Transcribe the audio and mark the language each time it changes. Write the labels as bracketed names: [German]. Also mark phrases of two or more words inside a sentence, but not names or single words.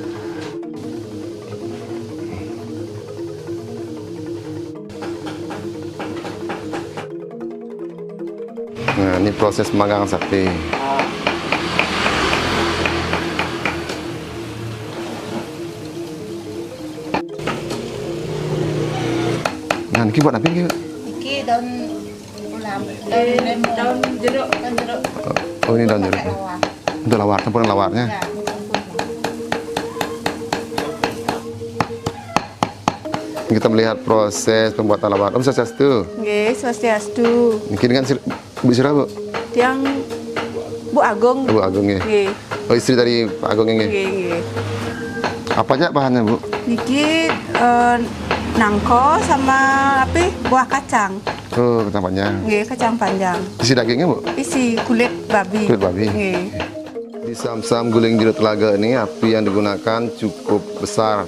[Indonesian] Nah, ini proses pemanggangan sate. Nah, ini buat apa ini? Iki daun ulam, daun jeruk, daun jeruk. Oh, ini daun jeruk. Pakai lawar. Untuk lawar, campuran lawarnya. Ya, Kita melihat proses pembuatan lawar. [Balinese] Om Swastiastu. Nggih, Swastiastu. [Indonesian] Mungkin kan Bu Sira, Bu? Tiang Bu Agung. Bu Agung ya. Nggih, Oh, istri dari Pak Agung ya. nggih, nggih. Apa aja bahannya, Bu? Niki nangko sama apa? Buah kacang. Oh, kacang panjang. Nggih, kacang panjang. Isi dagingnya, Bu? Isi kulit babi. Kulit babi. Nggih. Di Sam-Sam guling jeruk telaga ini api yang digunakan cukup besar.